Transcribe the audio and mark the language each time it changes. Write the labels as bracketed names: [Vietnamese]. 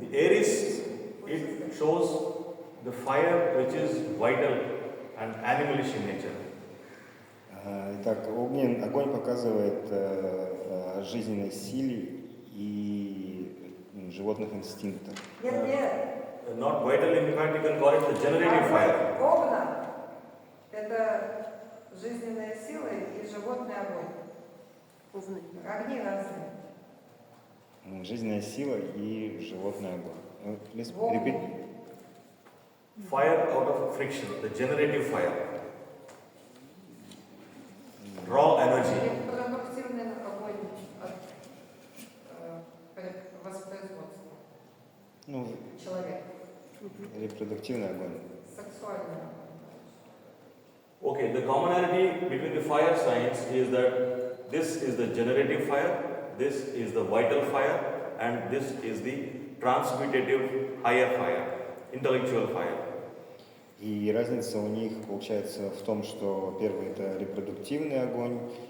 [English] the Aries, it shows the fire which is vital and animalish in nature. [Russian] Итак, огонь показывает о жизненной силе и животных инстинктах. Нет. [English] Not vital, in fact, you can call it the generative fire. [Russian] Огна – это жизненная сила и животный огонь. Огни разные. Жизненная сила и животный огонь. [English] Please repeat. Fire out of friction, the generative fire. Raw energy. [Russian] Репродуктивный огонь от воспроизводства человека. Репродуктивный огонь. Сексуальный огонь. [English] Okay, the commonality between the fire signs is that this is the generative fire, this is the vital fire, and this is the transmutative higher fire, intellectual fire. [Russian] И разница у них получается в том, что первый это репродуктивный огонь,